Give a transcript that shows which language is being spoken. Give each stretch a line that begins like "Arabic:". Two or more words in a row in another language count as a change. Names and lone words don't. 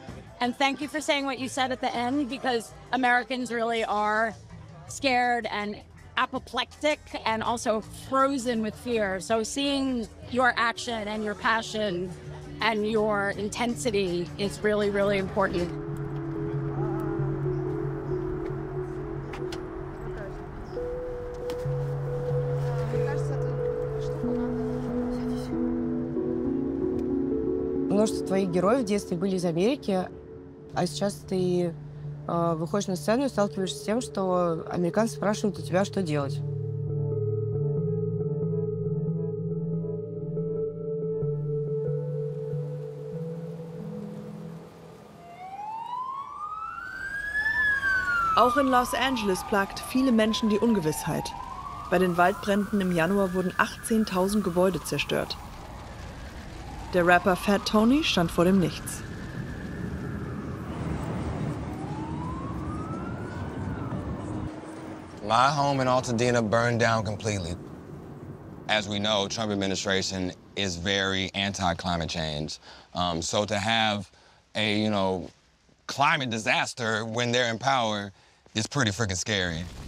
English: And thank you for saying what you said at the end, because Americans really are scared and apoplectic and also frozen with fear. So seeing your action and your passion and your intensity is really, really important.
Russian: Множество твоих героев в детстве были из Америки, а сейчас ты выходишь на сцену и сталкиваешься с тем, что американцы спрашивают у тебя, что делать.
German: Auch in Los Angeles plagt viele Menschen die Ungewissheit. Bei den Waldbränden im Januar wurden 18.000 Gebäude zerstört. Der Rapper Fat Tony stand vor dem Nichts.
English: My home in Altadena burned down completely. As we know, Trump administration is very anti-climate change. So to have a, climate disaster when they're in power is pretty freaking scary.